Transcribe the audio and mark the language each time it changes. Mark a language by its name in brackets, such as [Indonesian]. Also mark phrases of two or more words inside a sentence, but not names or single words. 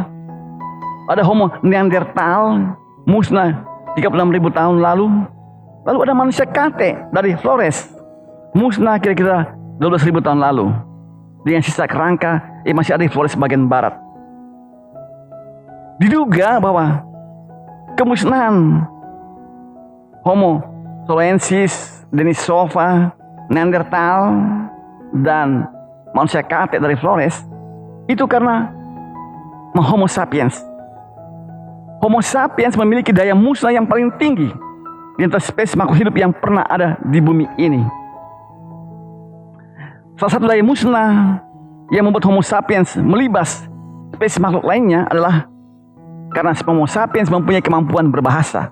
[Indonesian] Ada Homo neanderthal musnah 36.000 tahun lalu. Lalu ada manusia kate dari Flores musnah kira-kira 12.000 tahun lalu, dengan sisa kerangka yang masih ada di Flores bagian barat. Diduga bahwa kemusnahan Homo sloensis, denisova, neanderthal, dan manusia kate dari Flores itu karena Homo sapiens. Homo sapiens memiliki daya musnah yang paling tinggi di antara spesies makhluk hidup yang pernah ada di bumi ini. Salah satu daya musnah yang membuat Homo sapiens melibas spesies makhluk lainnya adalah karena Homo sapiens mempunyai kemampuan berbahasa.